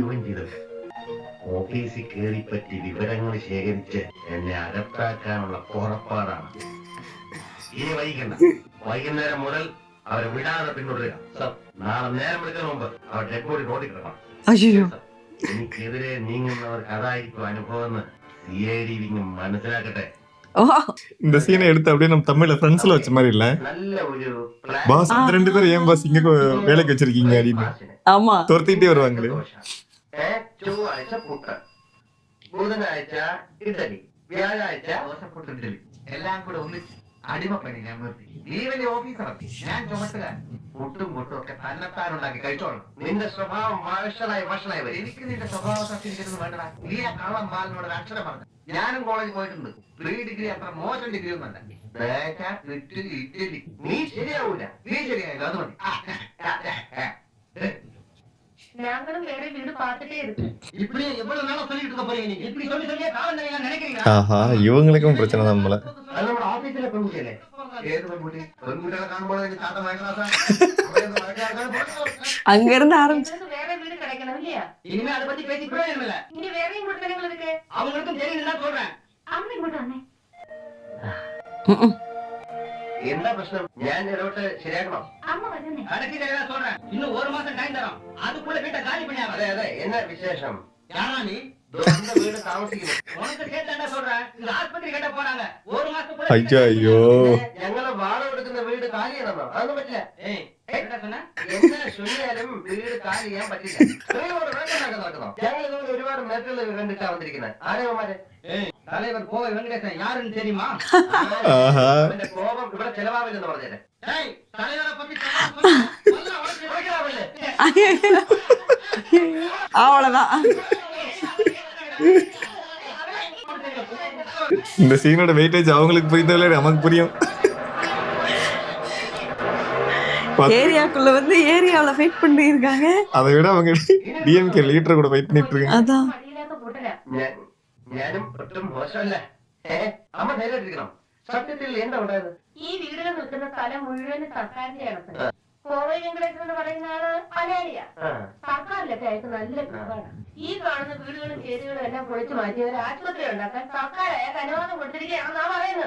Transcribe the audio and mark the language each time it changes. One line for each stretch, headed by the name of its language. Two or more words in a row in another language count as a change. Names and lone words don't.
Malayalam: ഓഫീസിൽ കയറിപ്പറ്റി വിവരങ്ങൾ ശേഖരിച്ച് എന്നെ അകത്താക്കാനുള്ള പുറപ്പാടാണ്. ഇനി വൈകണ്ട. വൈകുന്നേരം മുതൽ അവരെ വിടാതെ പിന്തുടരുക. സർ, നാളെ നേരം എടുക്കുന്ന മുമ്പ് അവർ
English: dead body
Malayalam: റോഡിൽ കിടക്കണം. അയ്യോ. എനിക്കെതിരെ നീങ്ങുന്നവർക്ക് അതായിരിക്കും അനുഭവം എന്ന് സിഐഡി മനസ്സിലാക്കട്ടെ. ஓ
Tamil: இந்த சீனை எடுத்து அப்படியே நம்ம தமிழ்ல ஃப்ரெண்ட்ஸ்ல வச்ச மாதிரி இல்ல?
Malayalam: നല്ല ഒരു
Tamil: பாஸ் அந்த ரெண்டு பேரும் ஏன் பாஸ் இங்க வேலைக்கு வச்சிருக்கீங்க அப்படின்னு ஆமா. துரத்திட்டே வருவாங்களே.
Malayalam: ചൊവ്വാഴ്ച പുട്ട്, ബുധനാഴ്ച ഇഡലി, വ്യാഴാഴ്ച ദോശപ്പൊട്ട് ഇഡലി എല്ലാം കൂടെ ഒന്നിച്ച് അടിമപ്പണി ഞാൻ നിർത്തി. നീ വലിയ ഓഫീസറത്തി, ഞാൻ ചുമട്ടുകാരൻ. പുട്ടും പൊട്ടും ഒക്കെ തന്നെത്താനുണ്ടാക്കി കഴിച്ചോളാം. നിന്റെ സ്വഭാവം വഷളായി വരും. എനിക്ക് നിന്റെ സ്വഭാവത്തിൽ വേണ്ടടാ. നീ ആ കള്ളം പാലിനോട് ഒരു അക്ഷരം പറഞ്ഞു. ഞാനും കോളേജിൽ പോയിട്ടുണ്ട്. 3 ഡിഗ്രി അത്ര മോശം ഡിഗ്രി ഒന്നല്ല. ഇഡലി നീ ശരിയാവൂല. നീ ശരിയായില്ല, അത് മതി.
Tamil: நாங்களும் வேற வீடு பார்த்துட்டே இருக்கோம். இப்படி எவ்வளவு நாளா சொல்லிட்டு இருக்க போறீங்க நீங்க? இப்படி சொல்லி சொல்லியே காலம் தரீங்க நினைக்கிறீங்களா? ஆஹா இவங்களுக்கும் பிரச்சனை தான் போல.
Malayalam: അത് നമ്മുടെ ഓഫീസിലെ പെൺകുട്ടിയല്ലേ? ഏത് പെൺകുട്ടി? പെൺകുട്ടികളെ കാണുമ്പോൾ എനിക്ക് ചാട്ടം വാങ്ങിക്കണ.
Tamil: அங்க இருந்து ஆரம்பிச்சு எங்களுக்கு வேற வீடு கிடைக்கணும் இல்லையா? இனிமே அதை பத்தி பேசி பிரயோஜனம் இல்ல. இனி வேறையும் கொடுத்தனங்கள் இருக்கு. அவங்களுக்கும் தெரியும் தான் சொல்றேன்.
Malayalam: அம்மா இങ്ങോട്ട് വന്നേ. എന്താ പ്രശ്നം? ഞാൻ ഇടപെട്ട് ശരിയാക്കണം. അമ്മ വരുന്നേ.
Tamil: கடைசி கையில சொல்றேன். இன்னும் 1 மாசம் டைம் தரோம். அதுக்குள்ள வீட்டை காலி பண்ணியா?
Malayalam: അതെ അതെ, എന്നാ വിശേഷം?
Tamil: யாரா நீ?
Malayalam: സ്വന്തം വീട് താമസിക്കുന്നു.
Tamil: உனக்கு சேர்த்தாண்டா சொல்றேன். இந்த ஆஸ்பத்திரி கட்ட போறாங்க. 1 மாசத்துக்குள்ள ஐயோ ஐயோ.
Malayalam: ഞങ്ങള് വാടക എടുക്കുന്ന വീട് കാലി ചെയ്യണമെന്നോ? അതൊന്നും പറ്റില്ല.
Tamil: ஏய், என்ன சொன்ன?
Malayalam: എന്നെ ചൊല്ലിയാലും വീട് കാലി ചെയ്യാൻ പറ്റില്ല. സ്ത്രീയോട് വേണ്ടതൊക്കെ നടക്കണം. ഞങ്ങൾ ഇതുപോലെ ഒരുപാട് മേറ്റൽ കണ്ടിട്ടാ വന്നിരിക്കുന്നത്. ആരവന്മാര്?
Tamil: ஏய், தலைவர் கோவை வெங்கடேசன் யாருன்னு தெரியுமா? ஆஹா.
Malayalam: അവന്റെ കോപം ഇവിടെ ചെലവാവില്ലെന്ന് പറഞ്ഞേരെ.
Tamil: ஏய், தலைவரை பத்தி சொல்லாம அவ்வளவுதான். இந்த சீனோட வெயிட்டேஜ் அவங்களுக்கு புரிந்ததில்லை, நமக்கு புரியும். ஏரியாக்குள்ள வந்து ஏரியாவுல ஃபைட் பண்ணி இருக்காங்க. அதை விட அவங்க டிஎம்கே லீடர் கூட ஃபைட் பண்ணிட்டு இருக்காங்க. அதான்.
Malayalam: മടിയില്ലാത്ത കൂട്ടരാ. ഞാനും ഒട്ടും മോശമല്ല. അമ്മ ധൈര്യമായിട്ടിരിക്കണം. സത്യത്തിൽ എന്താ ഉണ്ടായത്? ഈ വീടുകൾ നിൽക്കുന്ന സ്ഥലം മുഴുവൻ സർക്കാരിന്റെയാണ്. കോവൈ വെങ്കടേശൻ എന്ന് പറയുന്ന ആള് മലയാളിയാ. സർക്കാരിലൊക്കെ അയാൾക്ക് നല്ല രൂപമാണ്. ഈ കാണുന്ന വീടുകളും ചേരികളും എല്ലാം പൊളിച്ചു മാറ്റി ഒരു ആശുപത്രി ഉണ്ടാക്കാൻ സർക്കാർ അയാൾക്ക് അനുവാദം കൊടുത്തിരിക്കുകയാണെന്നാ പറയുന്നത്.